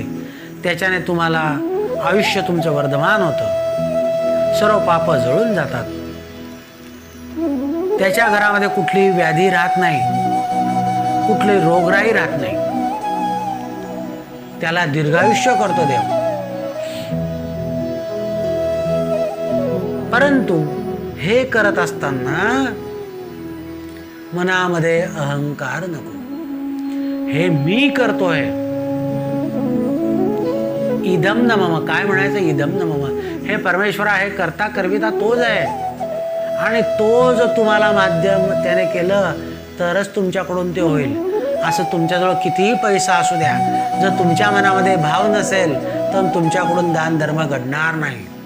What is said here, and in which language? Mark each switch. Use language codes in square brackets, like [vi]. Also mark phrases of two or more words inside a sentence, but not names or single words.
[mr] त्याच्याने तुम्हाला आयुष्य तुमचं वर्धमान होतं, सर्व पाप जळून जातात, त्याच्या घरामध्ये कुठली व्याधी राहत नाही, कुठली रोगराई राहत नाही. त्याला दीर्घायुष्य करतो देव. परंतु हे करत असताना मनामध्ये अहंकार नको. हे मी करतोय, [sa] इदम न मम. [mr] काय म्हणायचं? [sa] इदम न मम. [mr] हे परमेश्वरा, हे करता करविता तोच आहे आणि तो जर तुम्हाला माध्यम त्याने केलं तरच तुमच्याकडून ते होईल. असं तुमच्याजवळ कितीही पैसा असू द्या, जर तुमच्या मनामध्ये भाव नसेल तर तुमच्याकडून दान धर्म घडणार नाही.